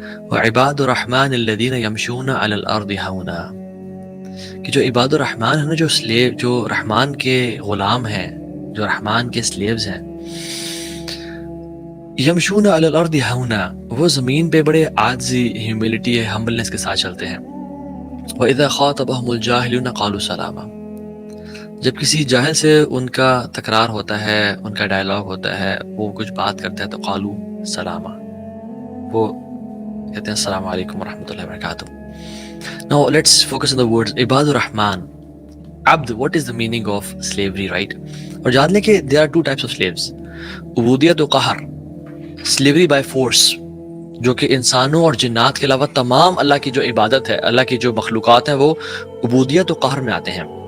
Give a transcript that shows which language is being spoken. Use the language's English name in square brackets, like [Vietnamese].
[Arabic] وعباد الرحمن الذین یمشون علی الارض ہونا، [Urdu] کہ جو عباد الرحمن ہے نا، جو سلیو، جو رحمان کے غلام ہیں، جو رحمان کے سلیوز ہیں، [Arabic] یمشون علی الارض ہونا، [Urdu] وہ زمین پہ بڑے عاجزی، ہیوملٹی، ہمبلنس کے ساتھ چلتے ہیں. [Arabic] وَإِذَا خَاطَبَهُمُ الْجَاهِلُونَ قَالُوا سَلَامًا، [Urdu] جب کسی جاہل سے ان کا تکرار ہوتا ہے، ان کا ڈائلاگ ہوتا ہے، وہ کچھ بات کرتا ہے تو [Arabic] قالوا سلاما، [Urdu] وہ کہتے ہیں السلام علیکم ورحمۃ اللہ وبرکاتہ. [English] Now let's focus on the words [Arabic] عباد الرحمن. [Urdu] عبد، [English] what is the meaning of slavery, right؟ [Urdu] اور جان لیں کہ [English] there are two types of slaves، [Urdu] عبودیت و قہر، [English] slavery by force، [Urdu] جو کہ انسانوں اور جنات کے علاوہ تمام اللہ کی جو عبادت ہے، اللہ کی جو مخلوقات ہیں، وہ عبودیت و قہر میں آتے ہیں.